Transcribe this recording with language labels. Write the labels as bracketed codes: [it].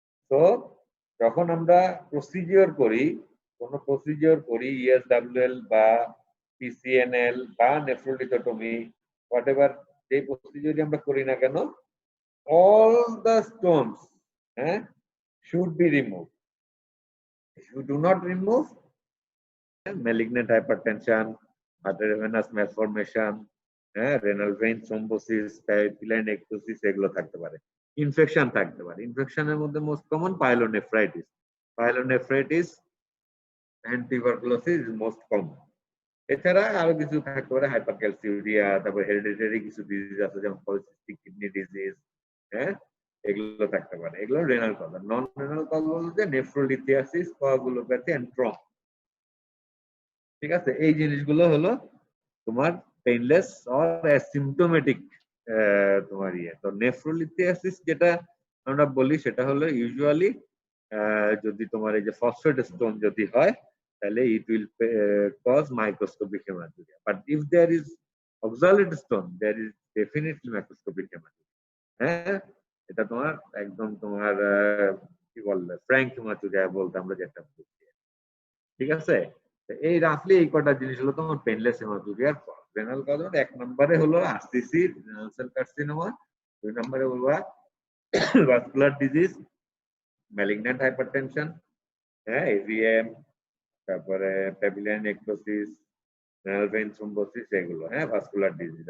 [bn] তো যখন আমরা প্রসিজিওর করি, কোনো প্রসিজিওর করি, ইএসডব্লিউএল বা পিসিএনএল বা নেফ্রোলিথোটমি, হোয়াটএভার যে প্রসিজিওরই আমরা করি না কেন, [en] all the stones should be removed. If you do not remove, malignant hypertension, arteriovenous malformation, renal vein thrombosis, papillary necrosis [bn] এগুলো থাকতে পারে। ইনফেকশন থাকতে পারে। ইনফেকশনের মধ্যে most common pyelonephritis. [en] Pyelonephritis and tuberculosis is most common. [bn] এছাড়া আরো কিছু থাকতে পারে, হাইপারক্যালসিউরিয়া, তারপর হেরিডিটারি কিছু ডিজিজ আছে যেমন পলিসিস্টিক কিডনি ডিজিজ, হ্যাঁ, এগুলো থাকতে পারে। এগুলো রেনাল কজ। নন রেনাল কজ বলতে নেফ্রোলিথিয়াসিস, কোয়াগুলোপ্যাথি এন্ড ট্রমা। ঠিক আছে, এই জিনিসগুলো হলো তোমার পেইনলেস অর অ্যাসিম্পটোমেটিক তোমার ইয়ে। তো নেফ্রোলিথিয়াসিস যেটা আমরা বলি সেটা হলো ইউজুয়ালি যদি তোমার এই যে ফসফেট স্টোন যদি হয়, তাহলে [en] it will cause microscopic hematuria. But if there is oxalate stone, there is definitely microscopic hematuria. [bn] হ্যাঁ, এটা তোমার একদম তোমার কি বললে ফ্র্যাঙ্ক হেমাচুরিয়া বলতে আমরা যেটা বুঝি। ঠিক আছে, এই রাফলি এই কটা জিনিস হলো তোমার পেইনলেস হেমাচুরিয়ার রেনাল কজ। এক নম্বরে হলো আরসিসি, রেনাল সেল কার্সিনোমা। দুই নম্বরে বলবা ভাস্কুলার ডিজিজ, [en] malignant hypertension, [bn] হ্যাঁ, এভিএম, তারপরে প্যাপিলিয়ারি নেক্রোসিস, রেনাল ভেইন থ্রম্বোসিস, এগুলো হ্যাঁ ভাস্কুলার ডিজিজ।